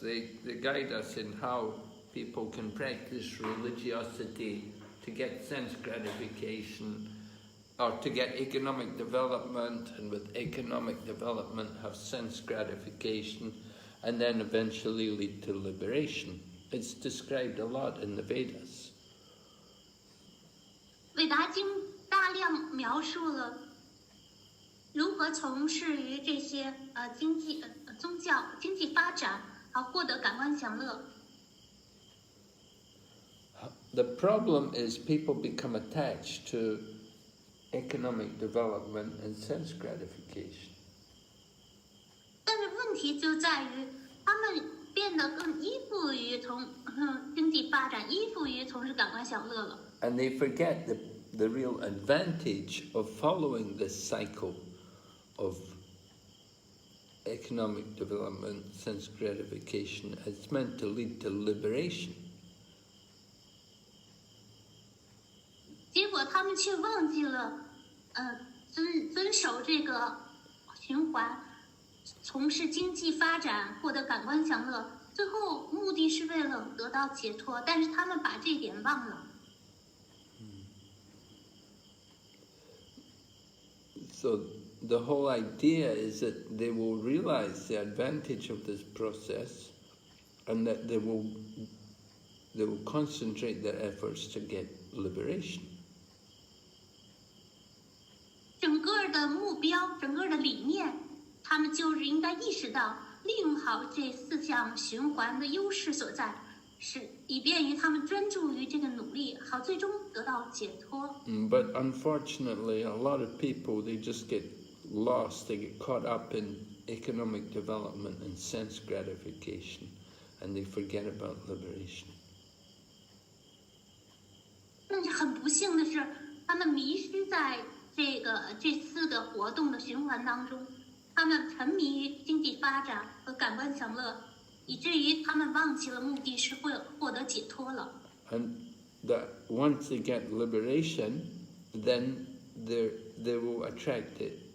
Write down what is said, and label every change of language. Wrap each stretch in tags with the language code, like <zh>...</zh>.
<en>They guide us in how people can practice religiosity to get sense gratification, or to get economic development, and with economic development have sense gratification, and then eventually lead to liberation. It's described a lot in the Vedas.</en> <zh>韦达经大量描述了如何从事于这些宗教、经济发展，获得感官享乐。</zh> <en>The problem is people become attached to economic development and sense gratification.</en> <zh>但是问题就在于，他们变得更依附于经济发展，依附于从事感官享乐了。</zh> <en>And they forget the real advantage of following this cycle of economic development, sense gratification. It's meant to lead to liberation.</en> <zh>结果他们却忘记了，遵守这个循环，从事经济发展，获得感官享乐，最后目的是为了得到解脱，但是他们把这一点忘了。</zh> <en>So the whole idea is that they will realize the advantage of this process, and that they will concentrate their efforts to get liberation.</en> <zh>整个的目标，整个的理念，他们就是应该意识到，利用好这四项循环的优势所在，以便于他们专注于这个努力，好最终得到解脱。</zh> <en>But unfortunately, a lot of people, they just get lost, they get caught up in economic development and sense gratification, and they forget about liberation.</en> <zh>但是很不幸的是，他们迷失在这四个活动的循环当中，他们沉迷于经济发展和感官享乐，以至于他们忘记了目的是会获得解脱了。</zh> <en>And that once they get liberation, then they will attract it.</en>